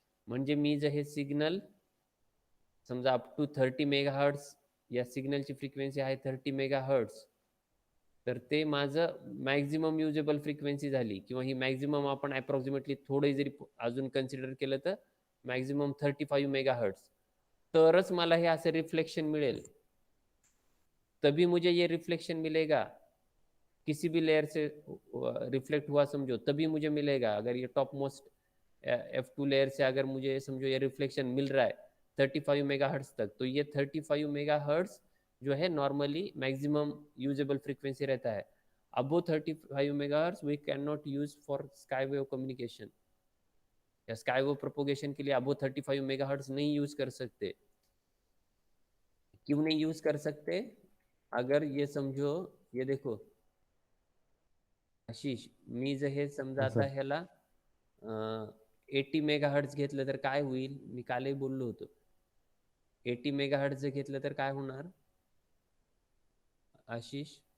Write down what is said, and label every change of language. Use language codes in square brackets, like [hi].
[mr] म्हणजे मी जर हे सिग्नल समजा अप टू 30 मेगाहर्ट्ज, या सिग्नलची फ्रिक्वेन्सी आहे 30 मेगाहर्ट्ज, तर ते माझं मॅक्झिमम युजेबल फ्रिक्वेन्सी झाली, किंवा ही मॅक्झिमम आपण अप्रॉक्सिमेटली थोडं जरी अजून कन्सिडर केलं तर मॅक्झिमम 35 मेगाहर्ट्ज, तरच मला हे असं रिफ्लेक्शन मिळेल. [hi] तभी मुझे ये रिफ्लेक्शन मिलेगा, किसी भी लेयर से रिफ्लेक्ट हुआ समझो तभी मुझे मिलेगा. अगर ये टॉप मोस्ट F2 लेयर से अगर मुझे समझो ये रिफ्लेक्शन मिल रहा है 35 मेगाहर्ट्ज तक, तो ये 35 मेगाहर्ट्ज जो है नॉर्मली मैक्सिमम यूजेबल फ्रीक्वेंसी रहता है. अबो 35 megahertz [en] we can not use for skywave communication, [hi] या स्काईवेव प्रोपोगेशन के लिए अबो 35 मेगाहर्ट्ज नहीं यूज कर सकते. क्यों नहीं यूज कर सकते? अगर ये समझो, ये देखो आशिष, [mr] मी जर हे समजा हा आता सर. ह्याला 80 मेगाहर्ट्ज घेतलं तर काय होईल? मी कालही बोललो होतो. 80 मेगाहर्ट्ज जर घेतलं तर काय होणार आशिष?